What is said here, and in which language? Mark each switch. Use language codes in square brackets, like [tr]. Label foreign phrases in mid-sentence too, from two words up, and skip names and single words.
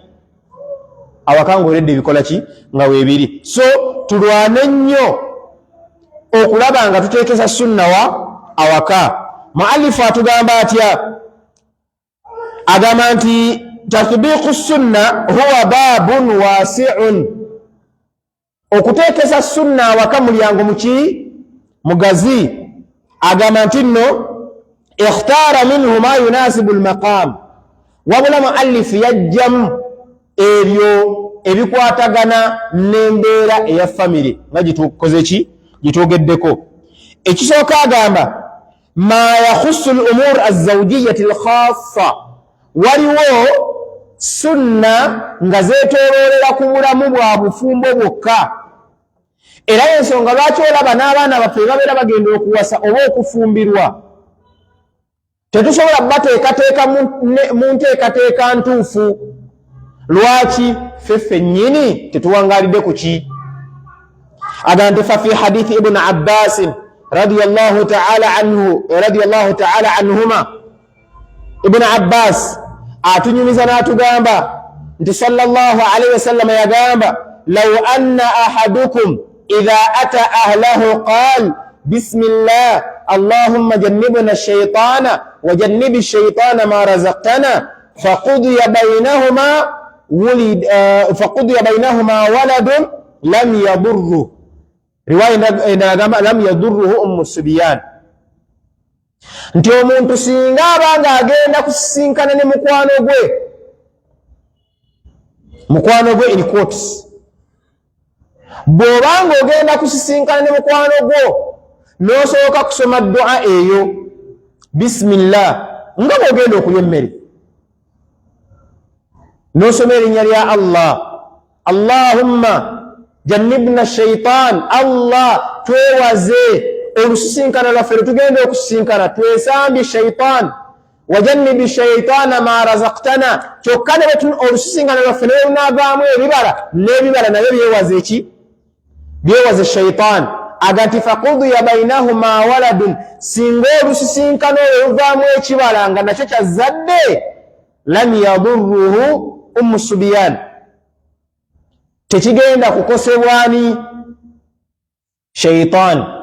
[lg] Awaka ng'oledde ebikola ki? Nga weebiri. So tulwane nnyo okulaba nga tuteekesa sunna awaka. muallifu atugamba atya agamba nti [ar] تطبيق سنة هو باب واسع [lg] okuteekesa sunna awaka mulyango muki mugazi agamba nti nno [ar] اختر منه ما يناسب المقام [lg] wabula muallifu yajjamu ebyo ebikwatagana n'embeera eya famire nga gitukoze ki gitwogeddeko ekisooka agamba [ar] ما يخص الأمور الزوجية الخاصة [lg] waliwo sunna nga zeetooloolera ku bulamu bwa bufumbo bwokka era ensonga lwaki olaba n'abaana baffe babeera bagenda okuwasa oba okufumbirwa tetusobola bateekateeka mu nteekateeka ntuufu lwaki feffe nnyini tetuwangalidde ku ki agante [ar] ف في حديث ابن عباس رضي الله تعالى عنهما ابن عباس [lg] atunyumiza n'atugamba nti [ar] صلى الله عليه وسلم yagamba لو أن أحدكم إذا أتى أهله قال بسم الله اللهم جنبنا الشيطان وجنب الشيطان ما رزقتنا فقضي بينهما ولد لم يضر [lg] riwaya inagamba [ar] لم يضره أم الصبيان [lg] nti omuntu singa abanga agenda kusisinkana ne mukwano gwe in quotes bw'obanga ogenda kusisinkana ne mukwano gwo n'osooka kusoma dua eyo bismillah nga bw'ogenda okulya emmere n'osoma erinnya lya Allah [ar] اللهم جنبنا الشيطان [lg] Allah twewaze olusisinkana lwaffe tugenda okusisinkana twesambye shaitan [ar] وجنب الشيطان ما رزقتنا [lg] kyokka ne olusisinkana lwaffe naye lunaavaamu ebibala n'ebibala nabyo byewaze ki byewaze shaitan agati [ar] فقضي بينهما ولد [lg] singa olusisinkana olwo luvaamu ekibala nga nakyo kyazadde [ar] لم يضره أم الصبيان [lg] tekigenda kukosebwani shaitan